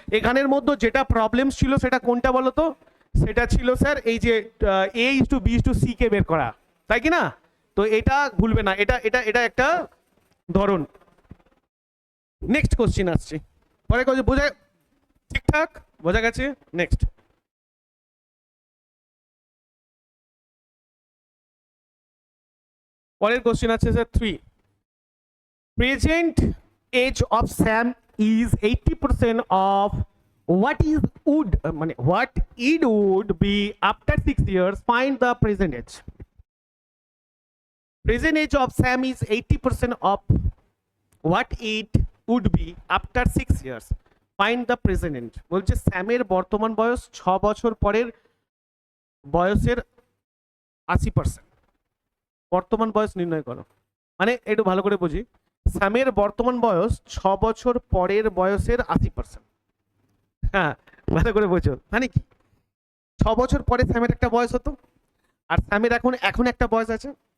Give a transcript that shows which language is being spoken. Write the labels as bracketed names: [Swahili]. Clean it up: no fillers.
[Bangla] এখানের মধ্যে যেটা প্রবলেম ছিল সেটা কোনটা বলো তো, সেটা ছিল স্যার এই যে এ is two B is two C K বের করা, তাই কি না। তো এটা ভুলবে না, এটা এটা এটা একটা ধরন। নেক্সট কোশ্চিন আসছে, পরে বোঝা ঠিকঠাক বোঝা গেছে। নেক্সট পরের কোশ্চেন আছে sir [English] 3, present age of Sam is 80% of what is would মানে what it would be after 6 years, find the present age. Present age of Sam is 80% of what it would be after 6 years, find the present age। [Bangla] বলছে স্যামের বর্তমান বয়স 6 বছর পরের বয়সের 80%, বর্তমান বয়স নির্ণয় করো। মানে একটু ভালো করে বুঝি, স্যামের বর্তমান বয়স 6 বছর পরের বয়সের 80%। হ্যাঁ ভালো করে বোঝো, মানে কি 6 বছর পরে স্যামের একটা বয়স হতো, আর স্যামের এখন একটা বয়স আছে।